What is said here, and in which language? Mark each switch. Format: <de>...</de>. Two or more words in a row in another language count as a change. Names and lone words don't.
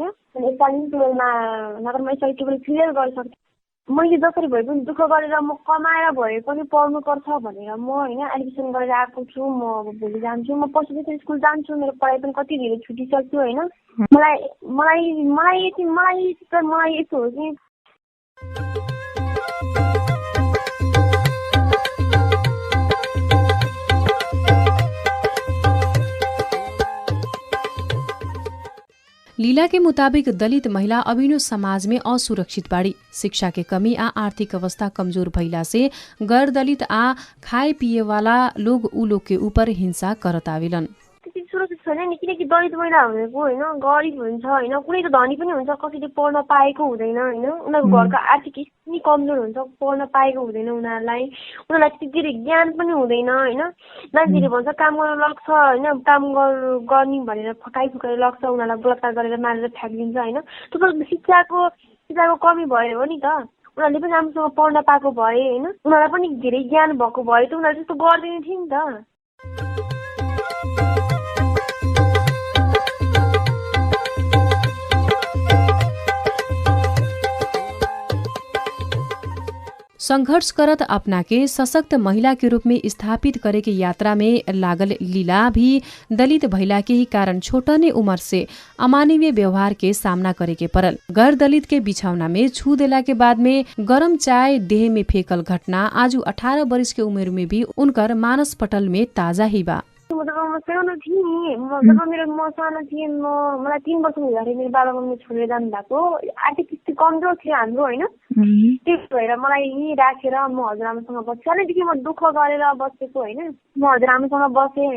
<ne>अनि यसपालि 12मा नगर म यसपालि 12 क्लियर गरिसकेँ। मैले जसरी भए पनि दुःख गरेर म कमाएर भए पनि पढ्नुपर्छ भनेर म होइन एडमिसन गरेर आएको छु। म अब भोलि जान्छु, म पर्सिदेखि स्कुल जान्छु। मेरो पढाइ पनि कति धेरै छुटिसक्यो होइन। मलाई यस्तो हो कि</ne> <bho>लीला के मुताबिक दलित महिला अभिनो समाज में असुरक्षित बाड़ी। शिक्षा के कमी आ आर्थिक अवस्था कमजोर भइला से गैर दलित आ खाए पिए वाला लोग ऊ लोग के ऊपर हिंसा करत आवेलन।</bho> <ne>त्यति सुरक्षित छैन नि, किनकि दलित महिला भनेको होइन गरिब हुन्छ होइन, कुनै त धनी पनि हुन्छ, कसैले पढ्न पाएको हुँदैन होइन। उनीहरूको घरको आर्थिक स्थिति कमजोर हुन्छ, पढ्न पाएको हुँदैन उनीहरूलाई त्यति धेरै ज्ञान पनि हुँदैन होइन। मान्छेले भन्छ काम गर्न लाग्छ होइन, काम गर्ने भनेर फकाइ लाग्छ, उनीहरूलाई बलात्कार गरेर मारेर फ्याँकिदिन्छ होइन। त्यो शिक्षाको कमी भयो हो नि त। उनीहरूले पनि राम्रोसँग पढ्न पाएको भए होइन, उनीहरूलाई पनि धेरै ज्ञान भएको भए त उनीहरूले त्यस्तो गर्दैन थियो नि त।</ne> <bho>संघर्ष करत अपना के सशक्त महिला के रूप में स्थापित करे के यात्रा में लागल लीला भी दलित भइला के ही कारण छोटने उम्र से अमानवीय व्यवहार के सामना करे के परल। गैर दलित के बिछौना में छू देला के बाद में गरम चाय देह में फेंकल घटना आज 18 वर्ष के उमेर में भी उनकर मानस पटल में ताजा ही बा।</bho> <ne>म सानो थिएँ नि, जब म सानो थिएँ, मलाई 3 वर्ष हुँदाखेरि मेरो बाबा मम्मी छोडेर जानु भएको। आर्थिक स्थिति कमजोर थियो हाम्रो होइन। त्यही भएर मलाई यहीँ राखेर म हजुरआमासँग बसेँ। सानैदेखि म दुःख गरेर बसेको होइन। म हजुरआमासँग बसेँ होइन।</ne>